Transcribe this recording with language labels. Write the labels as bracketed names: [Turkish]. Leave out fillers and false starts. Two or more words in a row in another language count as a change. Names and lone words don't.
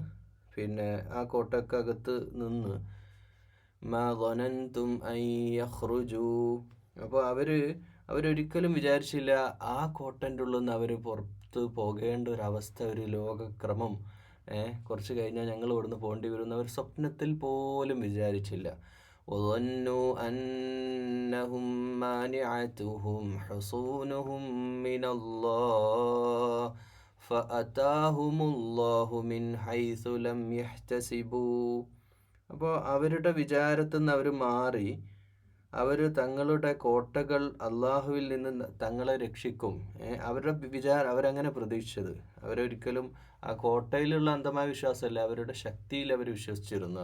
[Malayalam] ആ കോട്ടക്കകത്ത് നിന്ന് [Arabic] ما ظننتم أن يخرجوا, [Malayalam] അപ്പോൾ അവരൊരിക്കലും വിചാരിച്ചില്ല ആ കോട്ടൻ്റെ ഉള്ളിൽ നിന്ന് അവർ പുറത്ത് പോകേണ്ട ഒരവസ്ഥ, ഒരു ലോകക്രമം, കുറച്ച് കഴിഞ്ഞാൽ ഞങ്ങൾ ഇവിടുന്ന് പോകേണ്ടി വരുമെന്ന് അവർ സ്വപ്നത്തിൽ പോലും വിചാരിച്ചില്ല. [Arabic] وظنوا أنهم مانعتهم حصونهم من الله فأتاهم الله من حيث لم يحتسبوا. [Malayalam] അപ്പോൾ അവരുടെ വിചാരത്തിൽ നിന്ന് അവർ മാറി, അവർ തങ്ങളുടെ കോട്ടകൾ അള്ളാഹുവിൽ നിന്ന് തങ്ങളെ രക്ഷിക്കും, അവരങ്ങനെ പ്രതീക്ഷിച്ചത്. അവരൊരിക്കലും ആ കോട്ടയിലുള്ള അന്ധമായ വിശ്വാസമല്ല, അവരുടെ ശക്തിയിൽ അവർ വിശ്വസിച്ചിരുന്നു.